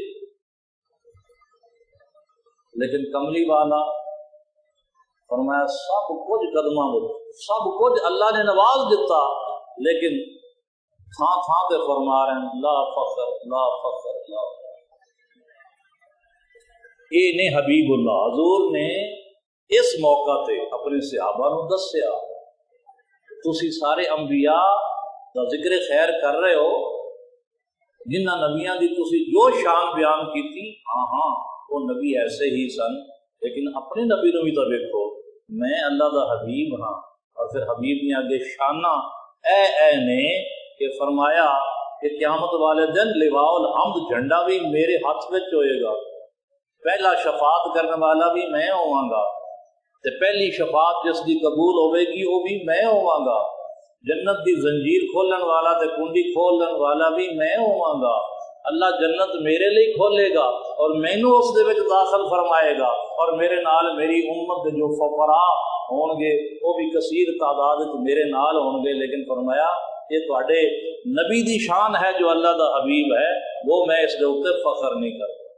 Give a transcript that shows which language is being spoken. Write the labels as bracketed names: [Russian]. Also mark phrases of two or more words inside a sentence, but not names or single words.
[Urdu] لیکن کملی والا فرمایا سب کچھ قدماں میں، سب کچھ اللہ نے نواز دیتا، لیکن تھان تھان پہ فرما رہے ہیں [Arabic] لا فخر لا فخر لا فخر۔ [Punjabi] یہ نے حبیب اللہ حضور نے اس موقع تے اپنے صحابہ نو دسیا، تسی سارے انبیاء دا ذکر خیر کر رہے ہو، جنہ نبیاں دی تسی جو شان بیان کی تھی، ہاں ہاں وہ نبی ایسے ہی سن، لیکن اپنے نبی نو بھی تو دیکھو، میں اللہ دا حبیب ہاں۔ اور پھر حبیب نے آگے شانہ اے نے کہ فرمایا کہ قیامت والے دن [Arabic] لواء الحمد [Punjabi] جھنڈا بھی میرے ہاتھ وچ ہوئے گا، پہلا شفاعت کرنے والا بھی میں ہواں گا، تے پہلی شفاعت جس دی قبول ہوئے گی وہ بھی میں ہواں گا، جنت دی زنجیر کھولن والا تے کنڈی کھولن والا بھی میں ہواں گا، اللہ جنت میرے لیے کھولے گا اور مینوں اس دے وچ داخل فرمائے گا، اور میرے نال میری امت دے جو فقراء ہون گے وہ بھی کثیر تعداد میرے نال ہون گے، لیکن فرمایا یہ تواڈے نبی دی شان ہے جو اللہ دا حبیب ہے، وہ میں اس دے اوپر فخر نہیں کرتا۔